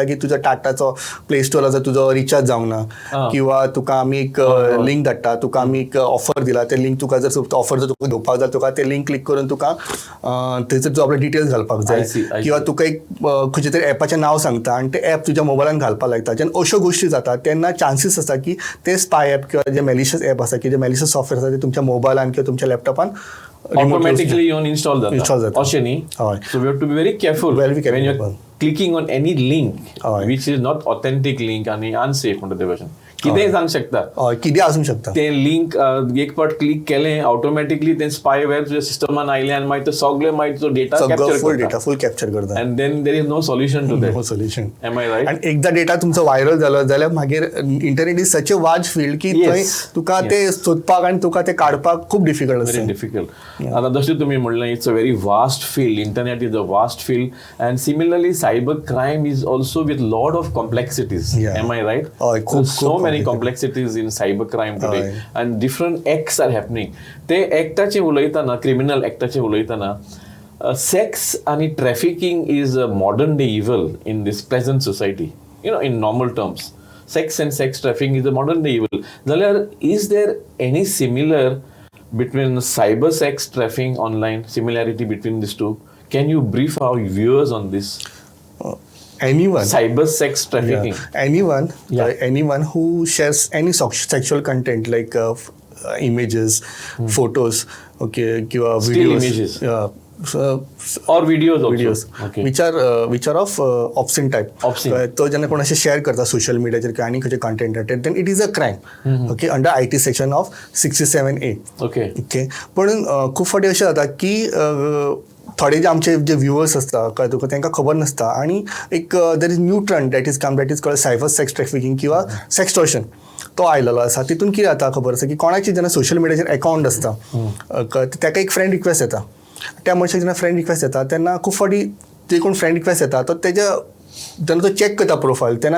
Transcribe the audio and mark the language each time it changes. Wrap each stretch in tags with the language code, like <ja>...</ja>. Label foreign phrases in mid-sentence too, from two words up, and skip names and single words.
<kok>की तुजो टाटाचो प्ले स्टोर आसा तुजो रिचार्ज जावंक ना किंवा तुका आमी एक लिंक धाडटा तुका आमी एक ऑफर दिला ते लिंक तुका जर ऑफर जर तुका घेवपाक जाय तुका ते लिंक क्लिक करून तुका थंयसर तूं आपले डिटेल्स घालपाक जाय किंवा तुका एक खंयचे तरी एपाचें नांव सांगता आनी ते एप तुज्या मोबायलान घालपाक लायता जेन्ना अश्यो गोश्टी जाता तेन्ना चान्सीस आसा की ते</kok> <en>spy app</en> <kok>किंवा जे</kok> <en>malicious app</en> <kok>आसा की जे</kok> <en>malicious software</en> <kok>आसा ते तुमच्या मोबायलान किंवा तुमच्या लॅपटॉपान</kok> <en>automatically</en> <kok>येवन इंस्टॉल जाता अशें न्ही</kok> <en>so we have to be very careful when you're clicking on any link which is not authentic link आनी unsafe</en> <kok>म्हणटा ते भाशेन कितेंय जावंक शकता कितें आसूंक शकता ते लिंक एक फावट क्लिक केलें ऑटोमॅटिकली ते स्पायवेअर तुज्या सिस्टमान आयलें आनी मागीर तो सगळे मागीर तो डेटा</kok> <en>full capture</en> <kok>करता</kok> <en>and then there is no solution to that no solution am I right</en> <kok>आनी एकदा डेटा तुमचो व्हायरल जालो जाल्यार मागीर</kok> <en>internet is such a vast field</en> <kok>की थंय तुका ते सोदपाक आनी तुका ते काडपाक खूब डिफिकल्ट आसता</kok> <en>डिफिकल्ट</en> <kok>आतां जशें तुमी म्हणलें</kok> <en>it's a very vast field internet is a vast field and similarly cyber crime is also with lot of complexities am I right so many complexities in cyber crime today and different acts are happening</en> <kok>ते actaचे उलयतना</kok> <en>criminal actaचे उलयतना sex and trafficking is a modern day evil in this present society in normal terms sex and sex trafficking is a modern day evil zalyar is there any similar between cyber sex trafficking online similarity between these two can you brief our viewers on this anyone cyber sex trafficking anyone who shares any sexual content like images photos okay videos images or videos okay. which are of obscene type</en> <kok>तो जेन्ना कोण अशें शेअर करता सोशल मिडियाचेर किंवा आनी खंयचे कंटेंट</kok> <en>then it is a crime okay under IT section of 67A okay</en> <kok>पूण खूब फावटी अशें जाता की थोडे जे आमचे जे व्ह्युअर्स असता कळ्ळें तुका तांकां खबर नासता आनी एक</kok> <en>there is new trend that is called cyber sex trafficking</en> <kok>किंवा सेक्सटॉर्शन तो आयलेलो आसा तितून कितें जाता खबर आसा की कोणाची जेन्ना सोशल मिडियाचेर अकाउंट आसता ताका एक</kok> <en>friend request</en> <kok>येता त्या मनशाक जेन्ना</kok> <en>friend request</en> <kok>येता तेन्ना खूब फावटी जे कोण</kok> <en>friend request</en> <kok>येता तो तेज्या जेन्ना तो चॅक करता प्रोफायल तेन्ना</kok>